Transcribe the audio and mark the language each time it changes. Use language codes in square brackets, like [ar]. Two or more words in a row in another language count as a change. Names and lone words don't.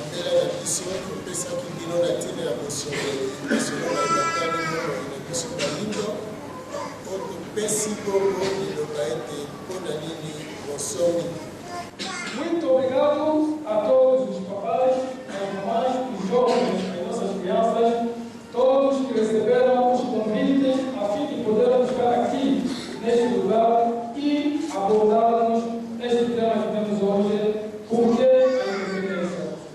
[ln] mpela na biso topesaki bino na ntina ya bosomeli basolola ematali moko na biso Bayindo oyo topesi bongo liloba ete mpona nini bosomi. [pt] Muito obrigado a todos os papais, as mamães, os jovens, as nossas crianças, todos que receberam os convites a fim de podermos ficar aqui neste lugar e abordarmos este tema que temos hoje, por que a independência.